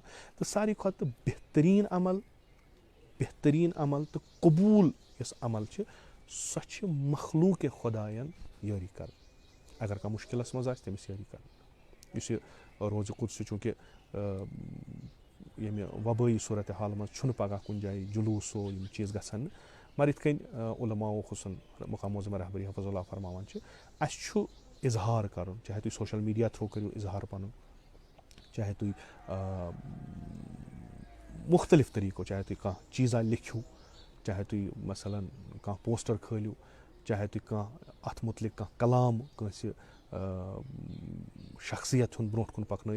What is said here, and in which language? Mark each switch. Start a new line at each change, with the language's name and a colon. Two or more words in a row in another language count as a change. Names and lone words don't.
Kashmiri: تہٕ ساروی کھۄتہٕ بہتریٖن عمل تہٕ قبوٗل یۄس عمل چھِ، سۄ چھِ مخلوٗقِ خۄدایَن یٲری کرٕنۍ. اگر کانٛہہ مُشکِلس منٛز آسہِ تٔمِس یٲری کرٕنۍ. یُس یہِ روزِ قُدس چوٗنٛکہِ ییٚمہِ وبٲیی صوٗرتِ حال منٛز چھُنہٕ پگاہ کُنہِ جایہِ جلوٗسو یِم چیٖز گژھن نہٕ. مگر یِتھ کٔنۍ علماء حُسن مقام معظم رہبری حفظ اللہ فرماوان چھِ، اَسہِ چھُ اظہار کرُن، چاہے تُہۍ
English: social media
Kashmiri: تھرٛوٗ کٔرِو اظہار پنُن، چاہے تُہۍ مُختلِف طٔریٖقو، چاہے تُہۍ کانٛہہ چیٖزا لیکھِو، چاہے تُہۍ مثلاً کانٛہہ پوسٹر کھٲلِو، چاہے تُہۍ کانٛہہ اتھ مُتعلق کانٛہہ کلام کٲنٛسہِ شخصیت ہُنٛد برونٛٹھ کُن پَکنٲیِو.